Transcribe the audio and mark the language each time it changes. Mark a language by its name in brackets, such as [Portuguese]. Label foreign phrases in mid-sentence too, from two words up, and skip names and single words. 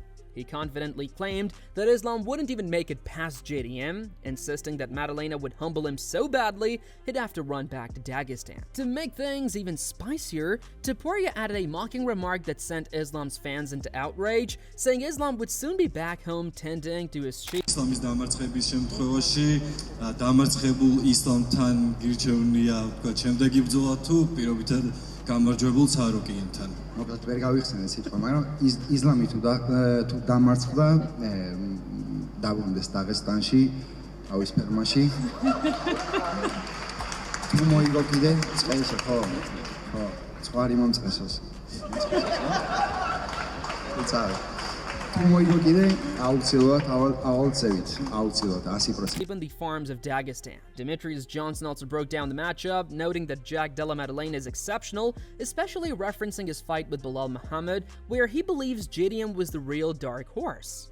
[English] He confidently claimed that Islam wouldn't even make it past JDM, insisting that Maddalena would humble him so badly he'd have to run back to Dagestan. To make things even spicier, Topuria added a mocking remark that sent Islam's fans into outrage, saying Islam would soon be back home tending to his sheep. [Georgian] ისლამის დამარცხების შემთხვევაში დამარცხებულ ისლამთან გირჩევნია ვთქვათ შემდეგი ბრძოლა თუ პირობითად გამარჯვებულ ცარუკიენთან. მოკლედ ვერ გავიხსენე სიტყვა, მაგრამ ისლამი თუ დამარცხდა, დაბრუნდეს დაღესტანში, თავის ფერმაში. თუ მოიგო კიდე, წესო, ხო, ცხვარი მომწესოს. [English] Even the farms of Dagestan. Demetrius Johnson also broke down the matchup, noting that Jack Della Maddalena is exceptional, especially referencing his fight with Belal Muhammad, where he believes JDM was the real dark horse.